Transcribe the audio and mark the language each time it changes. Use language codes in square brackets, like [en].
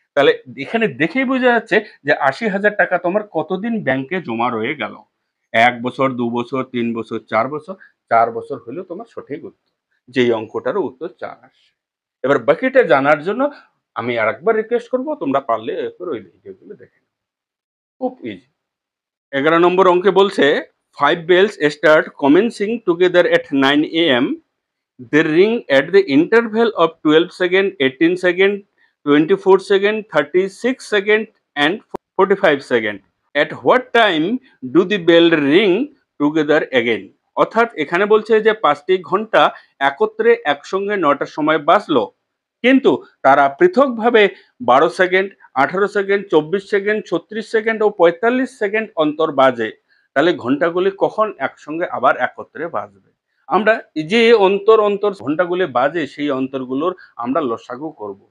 [bn] তাহলে এখানে দেখেই বোঝা যাচ্ছে যে ৮০,০০০ টাকা তোমার কতদিন ব্যাংকে জমা রয়ে গেল। ১ বছর, ২ বছর, ৩ বছর, 4 বছর। ৪ বছর হলো তোমার সঠিক উত্তর। যেই অঙ্কটারও উত্তর ৪ আসে। এবার বাকিটা জানার জন্য আমি আরেকবার রিকোয়েস্ট করব, তোমরা পারলে এরপর ওই ভিডিওগুলো দেখে নাও। খুব ইজি। ১১ নম্বর অঙ্কে বলছে, [en] 5 bells start commencing together at 9 a.m. They ring at the interval of 12 seconds, 18 seconds, 24 seconds, 36 seconds and 45 seconds. At what time do the bell ring together again? [bn] অর্থাৎ এখানে বলছে যে ৫টি ঘন্টা একত্রে একসঙ্গে ৯টার সময় বাজলো, কিন্তু তারা পৃথকভাবে ১২ সেকেন্ড, ১৮ সেকেন্ড, ২৪ সেকেন্ড, ৩৬ সেকেন্ড ও ৪৫ সেকেন্ড অন্তর বাজে। তাহলে ঘন্টাগুলি কখন একসঙ্গে আবার একত্রে বাজবে? আমরা এই যে অন্তর অন্তর ঘন্টাগুলি বাজে, সেই অন্তরগুলোর আমরা লসাগু করব।